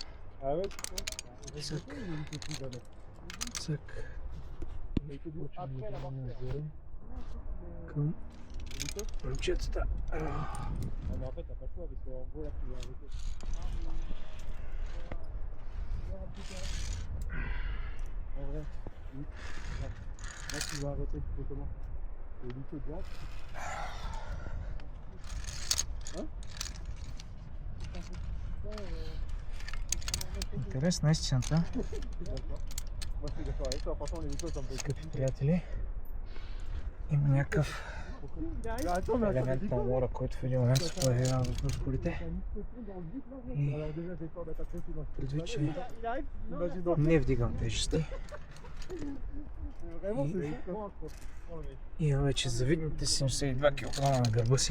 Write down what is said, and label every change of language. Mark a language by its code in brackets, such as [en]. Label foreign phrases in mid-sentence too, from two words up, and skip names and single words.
[bg] Цък. Цък. Към момчетата. [fr] Mais en fait, t'as pas le choix parce qu'en gros, là, tu vas arrêter. En vrai, oui. Là, tu vas arrêter comment? Et lui, tu droite. Hein? [bg] Интересна истината, [fr] Moi, je suis d'accord avec toi. Franchement, les micros, ça me fait [bg] скъпи приятели. Има някакъв елемент на лора, който в един момент се появява в мускулите. И предвид, че не вдигам тежести. И имам вече завидните 72 кг на гърба си.